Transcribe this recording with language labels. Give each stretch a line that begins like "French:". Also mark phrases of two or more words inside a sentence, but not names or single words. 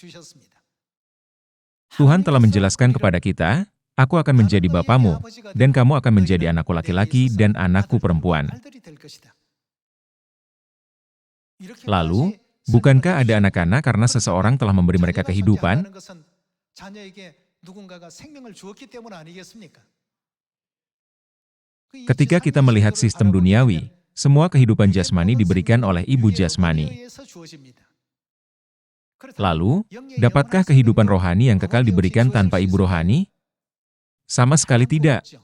Indonesian: Tuhan telah menjelaskan kepada kita, aku akan menjadi bapamu, dan kamu akan menjadi anakku laki-laki dan anakku perempuan. Lalu, bukankah ada anak-anak karena seseorang telah memberi mereka kehidupan?
Korean: 누군가가 생명을 주었기 때문 아니겠습니까?
Indonesian: Ketika kita melihat sistem duniawi, semua kehidupan jasmani diberikan oleh ibu jasmani. Lalu, dapatkah kehidupan rohani yang kekal diberikan tanpa ibu rohani? Sama sekali tidak.